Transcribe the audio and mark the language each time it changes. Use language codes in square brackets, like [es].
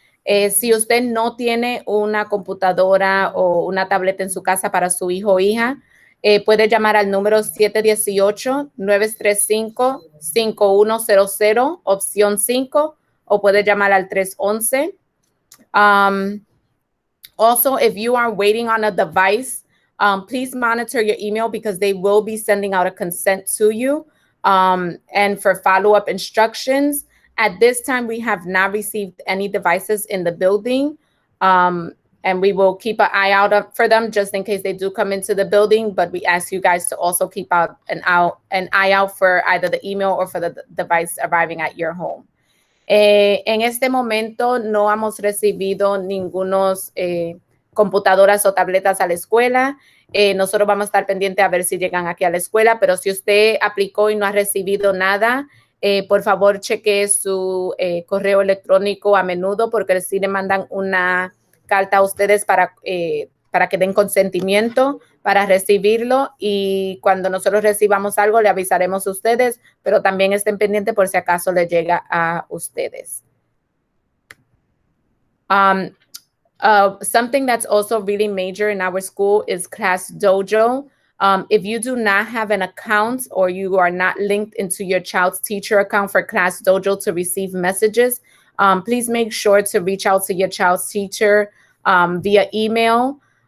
[es] Si usted no tiene una computadora o una tableta en su casa para su hijo o hija, puede llamar al número 718-935-5100, opción 5, o puede llamar al 311. [en] Also, if you are waiting on a device, please monitor your email because they will be sending out a consent to you. And for follow-up instructions, at this time, we have not received any devices in the building. And we will keep an eye out for them just in case they do come into the building. But we ask you guys to also keep an eye out for either the email or for the device arriving at your home. [es] En este momento no hemos recibido ningunos computadoras o tabletas a la escuela. Nosotros vamos a estar pendientes a ver si llegan aquí a la escuela, pero si usted aplicó y no ha recibido nada, por favor cheque su correo electrónico a menudo, porque sí le mandan una carta a ustedes para que den consentimiento para recibirlo, y cuando nosotros recibamos algo le avisaremos a ustedes, pero también estén pendientes por si acaso le llega a ustedes. [en] Something that's also really major in our school is Class Dojo. If you do not have an account or you are not linked into your child's teacher account for Class Dojo to receive messages, please make sure to reach out to your child's teacher via email.